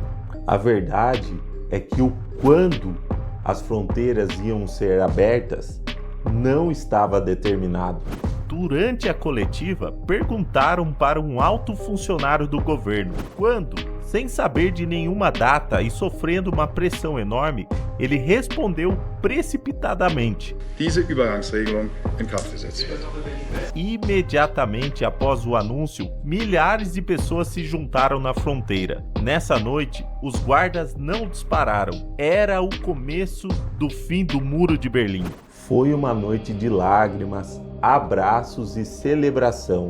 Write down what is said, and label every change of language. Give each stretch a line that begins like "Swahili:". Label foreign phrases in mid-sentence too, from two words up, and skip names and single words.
Portuguese: A verdade é que o quando as fronteiras iam ser abertas não estava determinado. Durante a coletiva, perguntaram para um alto funcionário do governo quando, sem saber de nenhuma data e sofrendo uma pressão enorme, ele respondeu precipitadamente:
German: Diese Übergangsregelung in Kraft gesetzt wird.
Portuguese: Imediatamente após o anúncio, milhares de pessoas se juntaram na fronteira. Nessa noite, os guardas não dispararam. Era o começo do fim do Muro de Berlim. Foi uma noite de lágrimas, abraços e celebração.